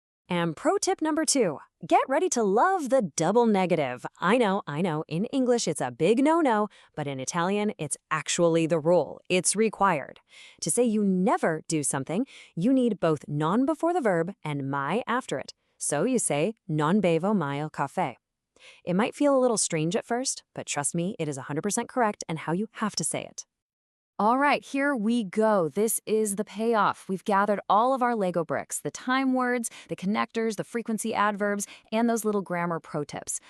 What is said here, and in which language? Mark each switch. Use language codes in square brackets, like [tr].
[en] And pro tip number 2, get ready to love the double negative. I know, in English it's a big no-no, but in Italian it's actually the rule. It's required. To say you never do something, you need both non before the verb and mai after it. So you say, [it] non bevo mai il caffè. [en] It might feel a little strange at first, but trust me, it is 100% correct and how you have to say it. All right, here we go. This is the payoff. We've gathered all of our Lego bricks, the time words, the connectors, the frequency adverbs, and those little grammar pro tips.